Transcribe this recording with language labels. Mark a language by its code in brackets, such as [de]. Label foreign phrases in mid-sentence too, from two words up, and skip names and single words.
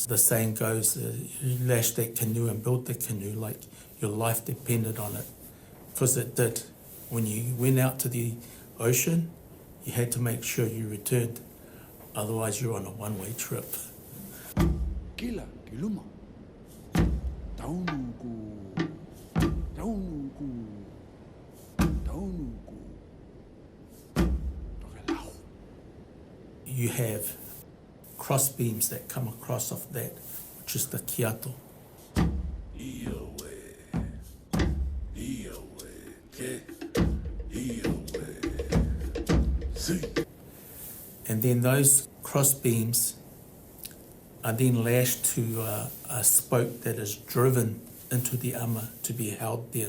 [en] The saying goes, you lash that canoe and build the canoe like your life depended on it, because it did. When you went out to the ocean, you had to make sure you returned. Otherwise, you're on a one-way trip. Kila kiluma. Taunuku. Taunuku. Taunuku. Tokelau. You have cross beams that come across off that, which is the kiato. And then those cross beams are then lashed to a spoke that is driven into the ama to be held there.